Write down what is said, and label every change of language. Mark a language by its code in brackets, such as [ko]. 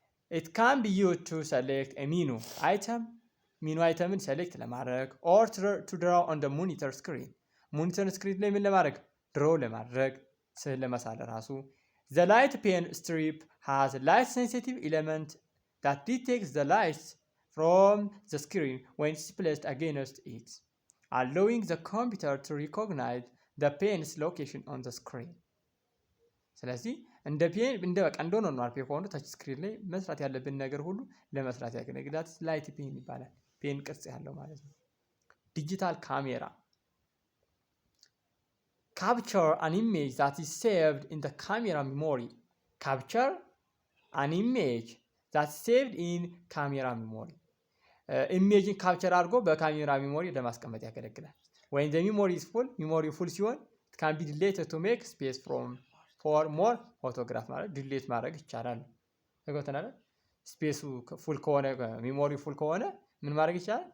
[en] it can be used to select a menu item ምን select ለማድረግ or to draw on the monitor screen [am] ሞኒተር ስክሪን ላይ ምን ለማድረግ ድሮ ለማድረግ ስዕል ለመሳል ራሱ [en] the light pen strip has a light sensitive element that detects the light from the screen when it's placed against it, allowing the computer to recognize the pen's location on the screen. [am] ስለዚህ እንደ ፔን እንደ በቃ እንደሆነ ነው አርፔ ሆኖ ታች ስክሪን ላይ መስራት ያለብን ነገር ሁሉ ለመስራት ያገለግላል። ላይት ፔን ይባላል። ፔን ቅርጽ ያለው ማለት ነው። ዲጂታል ካሜራ [en] capture an image that is saved in the camera memory. Capture an image that's saved in camera memory. [am] ኢሜጅን ካፕቸር አድርጎ በካሜራ ሚሞሪ ለማስቀመጥ ያገለግላል። [en] when the memory is full memory full [am] ሲሆን [en] it can be deleted to make space for more photograph [am] ማለት ዲሌት ማድረግ ይቻላል። ተጎተናል ስፔሱ ፉል ከሆነ ሚሞሪ ፉል ከሆነ ምን ማድረግ ይቻላል?